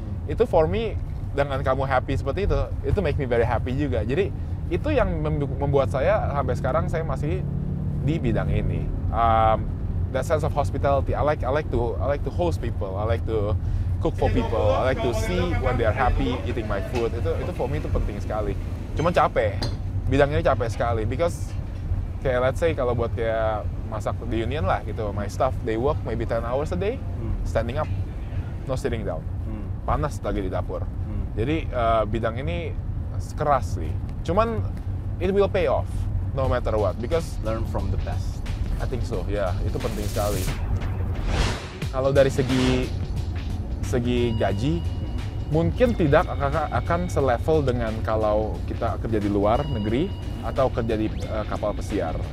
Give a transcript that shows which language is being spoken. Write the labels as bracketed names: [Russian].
[Indonesian] Itu [English] for me, [Indonesian] dengan kamu happy seperti itu [English] make me very happy [Indonesian] juga. Jadi itu yang membuat saya sampai sekarang saya masih di bidang ini. [English] That sense of hospitality. I like to host people. I like to cook for people. I like to see when they are happy eating my food. [Indonesian] Itu [English] for me [Indonesian] itu penting sekali. Cuma capek. Bidang ini capek sekali because kayak [English] let's say [Indonesian] kalau buat kayak masak di union lah gitu, [English] my staff they work maybe 10 hours a day standing up, no sitting down. [Indonesian] Panas lagi di dapur. Jadi bidang ini keras sih. [English] Cuman it will pay off no matter what because Learn from the best. I think so, [Indonesian] ya, itu penting sekali. Kalau dari segi gaji, mungkin tidak akan selevel dengan kalau kita kerja di luar negeri atau kerja di kapal pesiar.